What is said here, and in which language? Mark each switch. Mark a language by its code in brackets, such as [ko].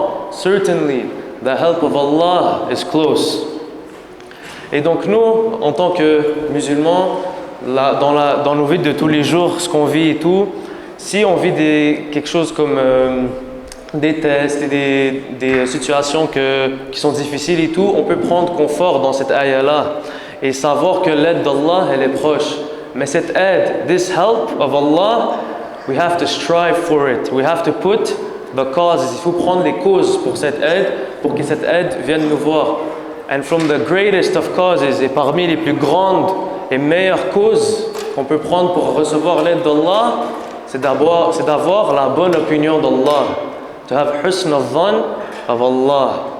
[en] Certainly the help of Allah is close. [fr] Et donc nous, en tant que musulmans, dans nos vies de tous les jours, ce qu'on vit et tout, si on vit quelque chose comme des tests et des situations qui sont difficiles et tout, on peut prendre confort dans cette ayah-là et savoir que l'aide d'Allah, elle est proche. Mais cette aide, [en] this help of Allah, we have to strive for it. We have to put the causes. [fr] Il faut prendre les causes pour cette aide, pour que cette aide vienne nous voir. [en] And from the greatest of causes, [fr] et parmi les plus grandes et meilleures causes qu'on peut prendre pour recevoir l'aide d'Allah, c'est d'avoir la bonne opinion d'Allah. [en] To have husn al-dhan of Allah.